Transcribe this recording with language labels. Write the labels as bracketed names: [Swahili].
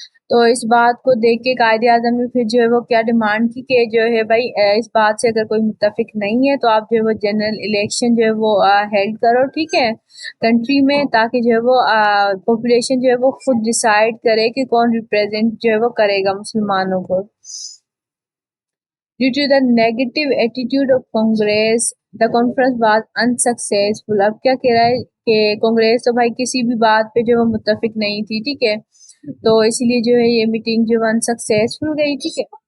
[Urdu] تو اس بات کو دیکھ کے قائد اعظم نے پھر جو ہے وہ کیا ڈیمانڈ کی کہ جو ہے بھائی اس بات سے اگر کوئی متفق نہیں ہے تو آپ جو ہے وہ جنرل الیکشن جو ہے وہ ہیلڈ کرو، ٹھیک ہے، کنٹری میں، تاکہ جو ہے وہ پاپولیشن جو ہے وہ خود ڈیسائیڈ کرے کہ کون ریپریزنٹ جو ہے وہ کرے گا مسلمانوں کو. [English] Due to the negative attitude of Congress, the conference was unsuccessful. [Urdu] اب کیا کہہ رہا ہے کہ کانگریس تو بھائی کسی بھی بات پہ جو وہ متفق نہیں تھی، ٹھیک ہے، تو اسی لیے جو ہے یہ میٹنگ جو unsuccessful گئی، ٹھیک ہے.